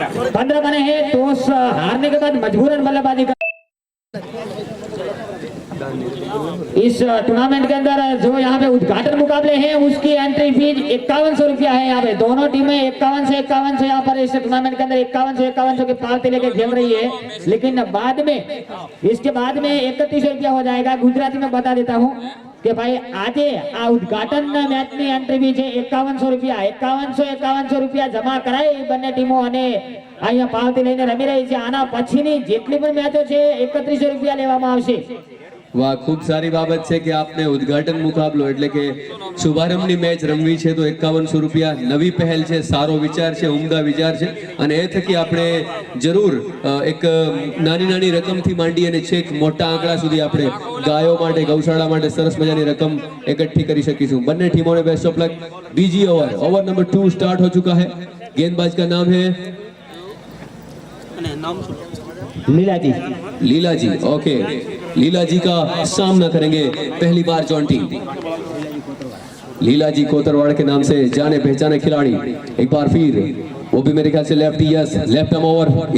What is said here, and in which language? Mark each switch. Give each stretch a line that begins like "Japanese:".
Hindi: 15 बने हैं, टॉस हारने के बाद मजबूरन बल्लेबाजी का इस टूर्नामेंट के अंदर जो यहाँ पे उद्घाटन मुकाबले हैं उसकी एंट्री फीस 5100 रुपया है। यहाँ पे दोनों टीमें 5100 यहाँ पर इस टूर्नामेंट के अंदर 5100 की पालती लेके खेल रही है, लेकिन बाद में इसके बाद में 3100 रुपया हो जाएगा। गुजराती में बता देता हूँ कि भाई आज आ उद्घाटन मैच की एंट्री फीस है 5100 रुपया।
Gujarati: 5100
Hindi: रुपया जमा कराए
Gujarati: બંને ટીમો અને અહીંયા પાલતી લઈને રમી રહી છે। આના પછીની જેટલી પણ મેચો છે 3100 રૂપિયા લેવામાં આવશે। વાહ, ખૂબ સારી બાબત છે કે આપને ઉદ્ઘાટન મુકાબલો એટલે કે શુભારંભની મેચ રમવી છે તો 5100 રૂપિયા નવી પહેલ છે, સારો વિચાર છે, ઉમદા વિચાર છે અને એ થકી આપણે જરૂર એક નાની રકમથી માંડી અને છેક મોટા આંકડા સુધી આપણે ગાયો માટે, ગૌશાળા માટે સરસ મજાની રકમ એકઠી કરી શકીશું। બંને ટીમોને બેસ્ટ ઓફ લક। બીજી ઓવર નંબર 2
Hindi: स्टार्ट हो चुका है। गेंदबाज का नाम है लीला जी। ओके, लीला जी का सामना करेंगे पहली बार जॉन्टी। लीला जी कोतरवाड़ के नाम से जाने पहचाने खिलाड़ी, एक बार फिर वो भी मेरे ख्याल से lefty, yes left arm over.